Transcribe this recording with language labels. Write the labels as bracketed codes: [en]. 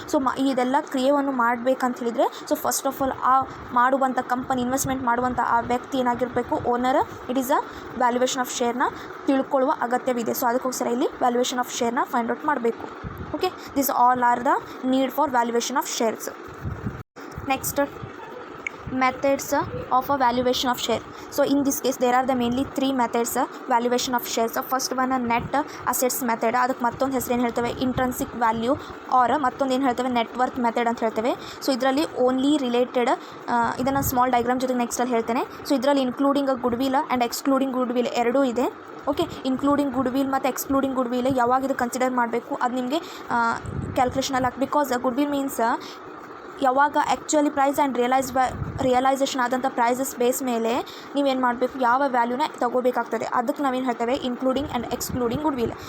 [kn] So ಇದೆಲ್ಲ ಕ್ರಿಯೆಯನ್ನು ಮಾಡಬೇಕಂತ ಹೇಳಿದರೆ, ಸೊ ಫಸ್ಟ್ ಆಫ್ ಆಲ್ ಆ ಮಾಡುವಂಥ ಕಂಪನಿ ಇನ್ವೆಸ್ಟ್ಮೆಂಟ್ ಮಾಡುವಂಥ ಆ ವ್ಯಕ್ತಿ ಏನಾಗಿರಬೇಕು, owner, it is a valuation of ಶೇರ್ನ ತಿಳ್ಕೊಳ್ಳುವ ಅಗತ್ಯವಿದೆ. ಸೊ ಅದಕ್ಕೋಸ್ಕರ ಇಲ್ಲಿ ವ್ಯಾಲ್ಯೂಯೇಷನ್ ಆಫ್ ಶೇರ್ನ ಫೈಂಡ್ ಔಟ್ ಮಾಡಬೇಕು. [en] Okay, this all are the need for valuation of shares. Next, methods of a valuation of share. So in this case there are the mainly three methods valuation of shares. So first one net assets method, [kn] ಅದಕ್ಕೆ ಮತ್ತೊಂದು ಹೆಸರು ಏನು ಹೇಳ್ತೇವೆ, intrinsic value R ಮತ್ತೊಂದು ಏನು ಹೇಳ್ತೇವೆ, net worth method ಅಂತ ಹೇಳ್ತೇವೆ. ಸೊ ಇದರಲ್ಲಿ ಓನ್ಲಿ ರಿಲೇಟೆಡ್, ಇದನ್ನು ಸ್ಮಾಲ್ ಡೈಗ್ರಾಮ್ ಜೊತೆಗೆ ನೆಕ್ಸ್ಟಲ್ಲಿ ಹೇಳ್ತೇನೆ. ಸೊ ಇದರಲ್ಲಿ including goodwill and excluding goodwill ಎರಡೂ ಇದೆ. ಓಕೆ, ಇನ್ಕ್ಲೂಡಿಂಗ್ ಗುಡ್ವಿಲ್ ಮತ್ತು ಎಕ್ಸ್ಕ್ಲೂಡಿಂಗ್ ಗುಡ್ವಿಲ್ ಯಾವಾಗ ಇದು ಕನ್ಸಿಡರ್ ಮಾಡಬೇಕು ಅದು ನಿಮಗೆ ಕ್ಯಾಲ್ಕುಲೇಷನಲ್ಲಿ ಹಾಕಿ, ಬಿಕಾಸ್ ಗುಡ್ವಿಲ್ ಮೀನ್ಸ್ ಯಾವಾಗ ಆ್ಯಕ್ಚುಲಿ ಪ್ರೈಸ್ ಆ್ಯಂಡ್ ರಿಯಲೈಸೇಷನ್ ಆದಂಥ ಪ್ರೈಸಸ್ ಬೇಸ್ ಮೇಲೆ ನೀವೇನು ಮಾಡಬೇಕು, ಯಾವ ವ್ಯಾಲ್ಯೂನ ತೊಗೋಬೇಕಾಗ್ತದೆ, ಅದಕ್ಕೆ ನಾವೇನು ಹೇಳ್ತೇವೆ ಇನ್ಕ್ಲೂಡಿಂಗ್ ಆ್ಯಂಡ್ ಎಕ್ಸ್ಕ್ಲೂಡಿಂಗ್ ಗುಡ್ವಿಲ್.